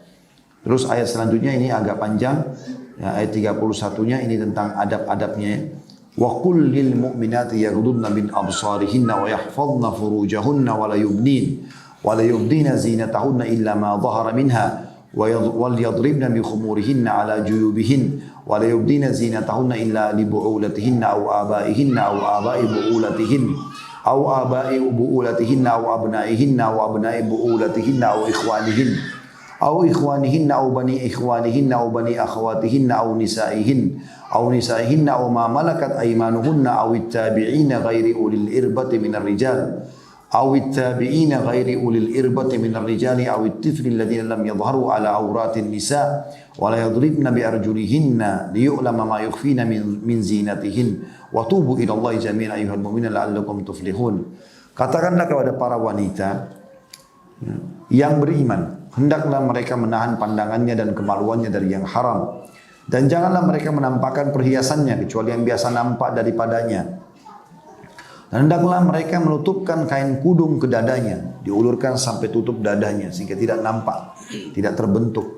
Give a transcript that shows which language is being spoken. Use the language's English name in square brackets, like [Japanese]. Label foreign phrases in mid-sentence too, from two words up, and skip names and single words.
[Indonesian] Terus ayat selanjutnya ini agak panjang, ya, ayat 31-nya ini tentang adab-adabnya. [Arabic] وقل للمؤمنات يغضضن من أبصارهن ويحفظن فروجهن ولا يبدين زينتهن إلا ما ظهر منها وليضربن بخمرهن على جيوبهن ولا يبدين زينتهن إلا لبعولتهن أو آبائهن أو آباء بعولتهن أو آباء بعولتهن أو أبنائهن أو أبناء بعولتهن أو إخوانهن أو بني إخوانهن أو بني أخواتهن أو نسائهن أو ما ملكت أيمانهن أو التابعين غير أولي الإربة من الرجال أو التابعين غير أولي الإربة من الرجال أو الطفل الذين لم يظهروا على عورات النساء ولا يضربن بأرجلهن ليعلم ما يخفين من زينتهن وتوبوا إلى الله جميعا أيها المؤمنون لعلكم تفلحون. [Indonesian] Katakanlah kepada para wanita yang beriman, hendaklah mereka menahan pandangannya dan kemaluannya dari yang haram. Dan janganlah mereka menampakkan perhiasannya kecuali yang biasa nampak daripadanya. Dan hendaklah mereka menutupkan kain kudung ke dadanya, diulurkan sampai tutup dadanya sehingga tidak nampak, tidak terbentuk.